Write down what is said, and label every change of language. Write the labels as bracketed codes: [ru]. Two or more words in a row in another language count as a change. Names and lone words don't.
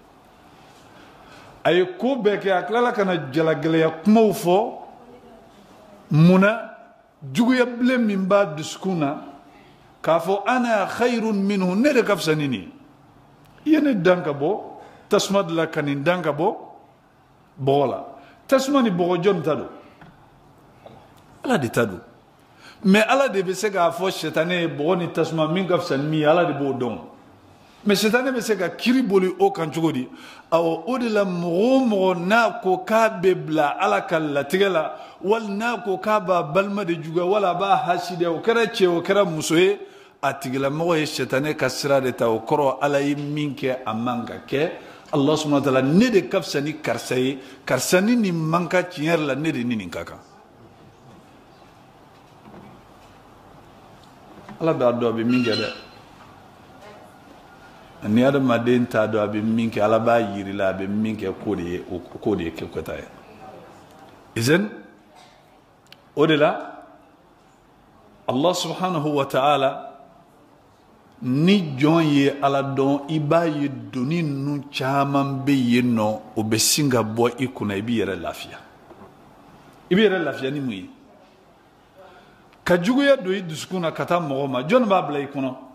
[bm] a ye ko bɛɛ kɛ a tilala ka na jalagɛlɛya kumaw fɔ munna juguya bilen min b'a dusukun na k'a fɔ [ar] أنا خير منه [bm] ne de ka fisa ni nin i ye ne dan ka bɔ tasuma de la ka nin dan ka bɔ bɔgɔ la tasuma ni bɔgɔ jɔn ta don ala de ta don mais ala de bɛ se k'a fɔ sɛtanɛ ye bɔgɔ ni tasuma min ka fisa ni min ye ala de b'o dɔn mais sɛtanɛ bɛ se ka kiri boli o kan cogo di awɔ o de la mɔgɔ o mɔgɔ n'a ko k'a bɛ bila ala ka latigɛ la wali n'a ko k'a b'a balima de juguya wala a b'a hasidiya o kɛra cɛ o kɛra muso ye a tigilamɔgɔ ye sɛtanɛ ka sira de ta o kɔrɔ ala ye min kɛ a man ka kɛ [ar] الله سبحانه وتعالى [bm] ne de ka fisa ni karisa ye karisa ni nin man ka tiɲɛ yɛrɛ la ne de ni nin ka kan ala b'a dɔn a bɛ min kɛ dɛ ni adamaden t'a dɔn a bɛ min kɛ ala b'a yiri la a bɛ min kɛ k'o de ye kɛkɔta ye izan o de la [ar] الله سبحانه وتعالى [bm] ni jɔn ye ala dɔn i b'a ye doni ninnu caman bɛ yen nɔ o bɛ sin ka bɔ i kunna i b'i yɛrɛ lafiya i b'i yɛrɛ lafiya ni mun ye ka juguya don i dusukun na ka taa mɔgɔ ma jɔn b'a bila i kɔnɔ